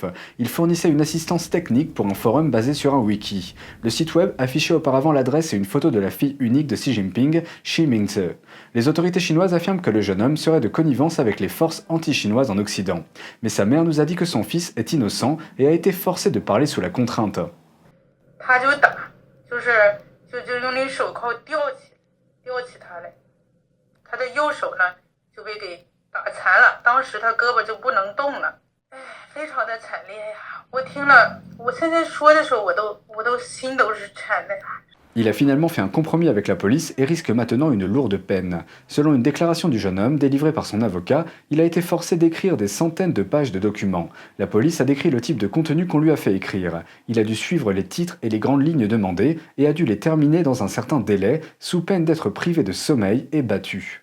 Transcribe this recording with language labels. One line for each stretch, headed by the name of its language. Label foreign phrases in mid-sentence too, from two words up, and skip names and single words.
French: Il fournissait une assistance technique pour un forum basé sur un wiki. Le site web affichait auparavant l'adresse et une photo de la fille unique de Xi Jinping, Xi Mingze. Les autorités chinoises affirment que le jeune homme serait de connivence avec les forces anti-chinoises en Occident. Mais sa mère nous a dit que son fils est innocent et a été forcé de parler sous la contrainte.
Chinese: 他就打，就用那手铐吊起他来，他的右手呢就被给打残了，当时他胳膊就不能动了，哎，非常的惨烈呀！我听了，我现在说的时候，我都心都是颤的。
French: Il a finalement fait un compromis avec la police et risque maintenant une lourde peine. Selon une déclaration du jeune homme délivrée par son avocat, il a été forcé d'écrire des centaines de pages de documents. La police a décrit le type de contenu qu'on lui a fait écrire. Il a dû suivre les titres et les grandes lignes demandées et a dû les terminer dans un certain délai, sous peine d'être privé de sommeil et battu.